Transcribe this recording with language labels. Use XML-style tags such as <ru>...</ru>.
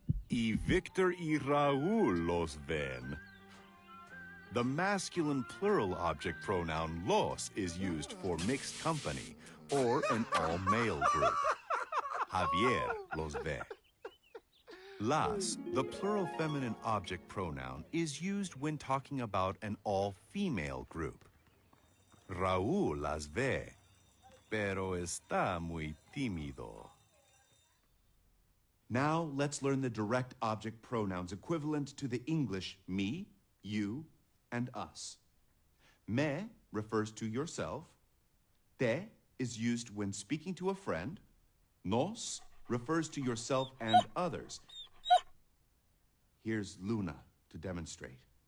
<es>Y Victor y Raúl los ven.</es> <en>The masculine plural object pronoun los is used for mixed company or an all-male group.</en> <es>Javier los ve.</es> <en>Las, the plural feminine object pronoun, is used when talking about an all-female group.</en> <es>Raúl las ve, pero está muy tímido.</es> <en>Now let's learn the direct object pronouns equivalent to the English me, you, and us. Me refers to yourself. Te is used when speaking to a friend. Nos refers to yourself and others. Here's Luna to demonstrate.</en>